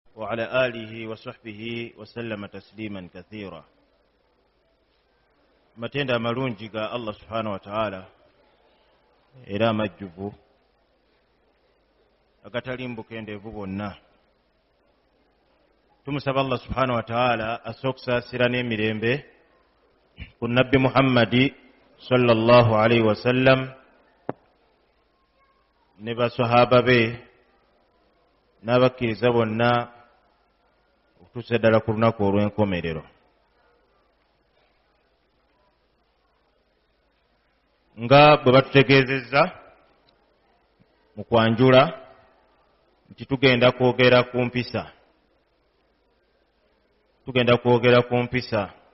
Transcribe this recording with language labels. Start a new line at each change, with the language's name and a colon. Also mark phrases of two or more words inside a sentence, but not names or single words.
Arabic: وعلى آله وصحبه وسلم تسليما كثيرا.
Ganda: matenda amalungi ga
Arabic: الله سبحانه وتعالى
Ganda: era amajjuvu agatalimbuka endeevu bonna. Tumusaba
Arabic: الله سبحانه وتعالى
Ganda: asokusaasira n'emirembe ku nabbi Muhammadi
Arabic: صلى الله عليه وسلم
Ganda: ne basahaba be n'abakkiriza bonna okutuusa ddala ku lunaku olw'enkomerero. Nga bwe batutegeezezza mu kwanjula nti tugenda kwogera ku mpisa.